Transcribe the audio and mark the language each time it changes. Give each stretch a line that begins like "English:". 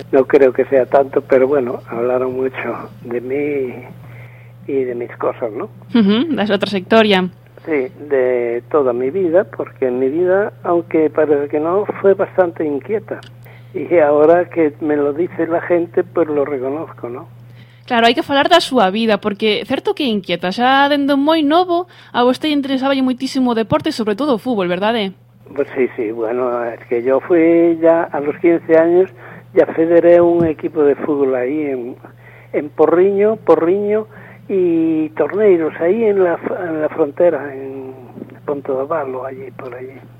Spanish: No creo que sea tanto, pero bueno, hablaron mucho de mí y de mis cosas, ¿no? La es otra historia. Sí, de toda mi vida, porque mi vida, aunque parece que no, fue bastante inquieta. Y ahora que me lo dice la gente, pues lo reconozco, ¿no?
Galician: Claro, hay que falar da súa vida, porque certo que inquieta. Xa dende moi novo, a vostede interesaba lle moitísimo o deporte, sobre todo o fútbol, ¿verdade?
Spanish: Pues sí, sí, bueno, es que yo fui ya a los 15 años, ya federé un equipo de fútbol ahí en Porriño, y torneiros ahí en la frontera, en Ponto de Abalo, allí, por allí.